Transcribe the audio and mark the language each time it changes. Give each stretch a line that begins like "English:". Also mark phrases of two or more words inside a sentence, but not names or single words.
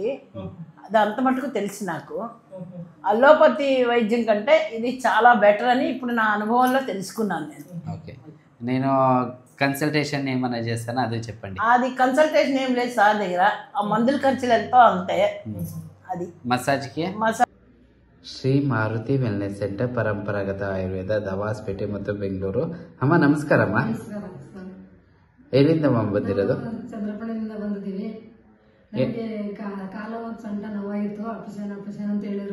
Telugu: అది అంత మటుకు తెలిసి నాకు. అలోపతి వైద్యం కంటే ఇది చాలా బెటర్ అని ఇప్పుడు నా అనుభవంలో తెలుసుకున్నాను నేను. ఓకే, నేను కన్సల్టేషన్ ఏమైనా చేస్తానో అదే చెప్పండి. అది కన్సల్టేషన్ ఏం లేదు సార్ దగ్గర, ఆ మందుల ఖర్చులు ఎంతో అంతే. అది
Kannada: మసాజ్కి ಶ್ರೀ ಮಾರುತಿ ವೆಲ್ನೆಸ್ ಸೆಂಟರ್, ಪರಂಪರಾಗತ ಆಯುರ್ವೇದ, ದವಾಸ್ಪೇಟೆ ಮತ್ತು ಬೆಂಗಳೂರು. ಅಮ್ಮ ನಮಸ್ಕಾರಮ್ಮ. ಎಲ್ಲಿಂದಮ್ಮ ಬಂದಿರೋದು? ಚಂದ್ರಪುರದಿಂದ ಬಂದಿದ್ದೀವಿ. ನನಗೆ ಕಾಲ ಒಂದು ಸಣ್ಣ ನೋವಾಗಿತ್ತು, ಆಪರೇಷನ್ ಅಂತ ಹೇಳಿದ್ರು.